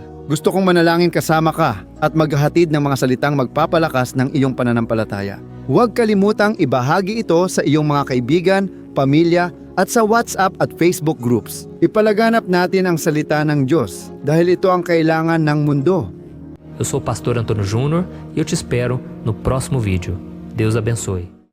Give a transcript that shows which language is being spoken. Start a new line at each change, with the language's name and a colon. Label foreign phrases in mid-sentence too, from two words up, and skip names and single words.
Filipino: Gusto kong manalangin kasama ka at maghahatid ng mga salitang magpapalakas ng iyong pananampalataya. Huwag kalimutang ibahagi ito sa iyong mga kaibigan, pamilya, at sa WhatsApp at Facebook groups. Ipalaganap natin ang salita ng Diyos dahil ito ang kailangan ng mundo.
Portuguese: Eu sou o pastor Antônio Júnior e eu te espero no próximo vídeo. Deus abençoe.